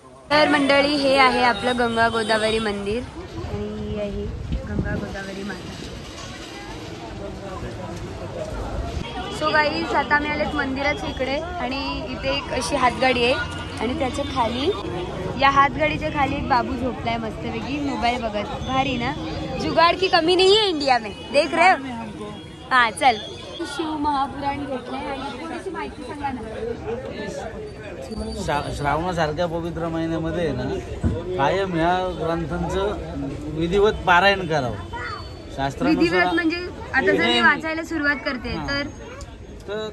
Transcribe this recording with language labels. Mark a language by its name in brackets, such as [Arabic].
[Marathi] तर मंडळी हे आहे आपलं गंगा गोदावरी मंदिर आणि ही आहे गंगा गोदावरी माता. सो गाईज आता आम्ही आलेत मंदिराच्या इकडे आणि इथे एक अशी हातगाडी आहे आणि त्याच्या खाली या हातगाडीच्या खाली एक बाबू झोपलाय मस्तपैकी मोबाईल बघत. भारी ना, [Hindi] जुगाड़ की कमी नहीं है इंडिया में, देख रहे हो. [Marathi] हा चल, शिव महापुराण घेतलंय आणि थोडीशी माहिती सांगा ना. श्रावणासारख्या पवित्र महिन्यामध्ये ना कायम ह्या ग्रंथांचं विधिवत पारायण करावं. विधिवत शास्त्रानुसार म्हणजे आता जर मी वाचायला सुरुवात करते तर